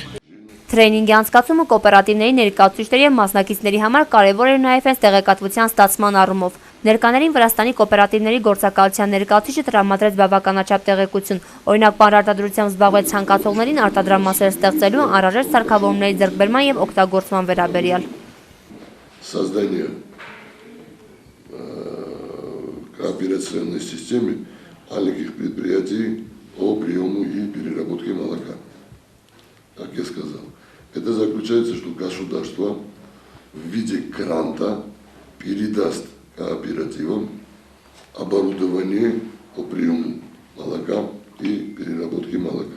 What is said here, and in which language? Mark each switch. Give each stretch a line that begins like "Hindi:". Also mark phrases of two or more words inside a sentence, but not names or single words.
Armenian: Թրեյնինգի անցկացումը կոոպերատիվների ներկայացուցիչների և մասնակիցների համար կարևոր էր նաև հենց տեղեկատվության ստացման առումով։ Ներկաներին Վրաստանի կոոպերատիվների գործակալության ներկայացուցիչը տրամադրեց բավականաչափ տեղեկություն, օրինակ պանրարտադրությամբ զբաղվեց ցանկացողներին արտադրամասեր ստեղծելու, անհրաժեշտ սարքավորումների ձեռքբերման և օգտագործման վերաբերյալ։
Russian: Создание кооперационной системы маленьких предприятий по приему и переработке молока. Как я сказал, это заключается, что государство в виде гранта передаст кооперативам оборудование по приему молока и переработке молока.